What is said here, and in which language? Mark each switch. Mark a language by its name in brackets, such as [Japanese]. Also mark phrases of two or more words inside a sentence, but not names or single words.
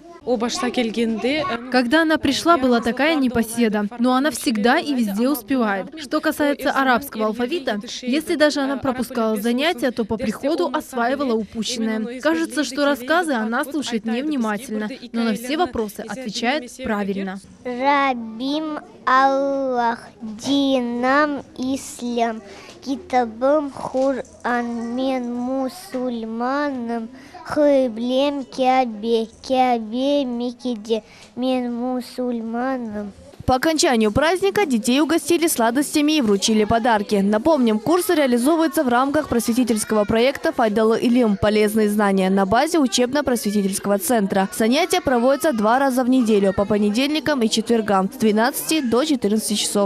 [Russian] Когда она пришла, была такая непоседа, но она всегда и везде успевает. Что касается арабского алфавита, если даже она пропускала занятия, то по приходу осваивала упущенное. Кажется, что рассказы она слушает невнимательно, но на все вопросы отвечает правильно. [Crimean Tatar] Рабим Аллах, динам ислам, китабым Хур'ан, мен мусульманом, хыблем кябе микиде, мен мусульманом. [Russian] По окончанию праздника детей угостили сладостями и вручили подарки. Напомним, курсы реализовываются в рамках просветительского проекта «Файдалы Илим» – полезные знания на базе учебно-просветительского центра. Занятия проводятся 2 раза в неделю по понедельникам и четвергам с 12 до 14 часов.